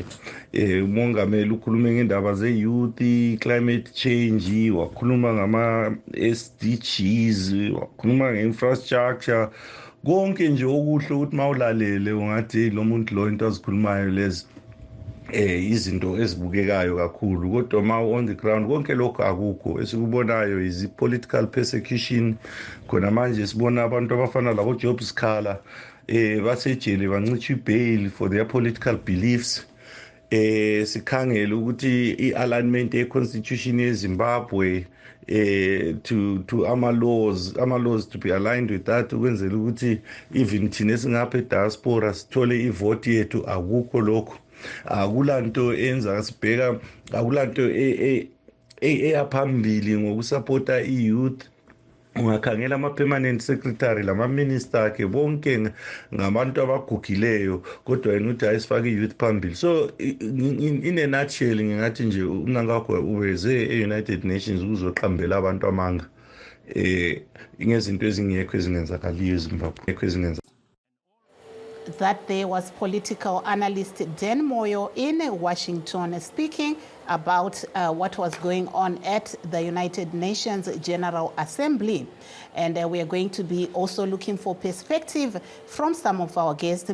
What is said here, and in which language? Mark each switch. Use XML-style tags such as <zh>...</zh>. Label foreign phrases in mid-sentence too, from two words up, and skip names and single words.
<nd>Umongameli ukhulume ngendaba ze-youth,</nd> <en>climate change,</en> <nd>wakhuluma ngama-SDGs, wakhuluma nge-infrastructure, konke nje okuhle ukuthi mawulalele ungathi lo muntu lo into azikhulumayo lezi izinto ezibukekayo kakhulu, kodwa ma</nd> <en>on the ground</en> <nd>konke lokho akukho.</nd> <en>Esikubonayo is political persecution.</en> <nd>Khona manje sibona abantu abafana labo Job Sikhala basejele bancitshwa ibail</nd> <en>for their political beliefs.</en> <nd>Sikhangela ukuthi i-alignment ye-constitution yeZimbabwe to ama-laws</nd> <en>to be aligned with that,</en> <nd>ukwenzela ukuthi even thina esingapha diaspora sithole ivote yethu, akukho lokho. Akulanto enza sibheka, akulanto eyaphambili ngokusupporta i-youth. Ungakhangela ama-permanent secretary lama-minister akhe bonke ngabantu abagugileyo, kodwa yena uthi ayisifake i-youth phambili.</nd> <en>So in a nutshell</en> <nd>ngingathi nje uMnangagwa uweze e-United Nations ukuzoqambela abantu amanga ngezinto ezingekho ezingenzakaliyo eZimbabwe.</nd> <en>That there was political analyst Dan Moyo in Washington speaking about what was going on at the United Nations General Assembly. And we are going to be also looking for perspective from some of our guests.</en>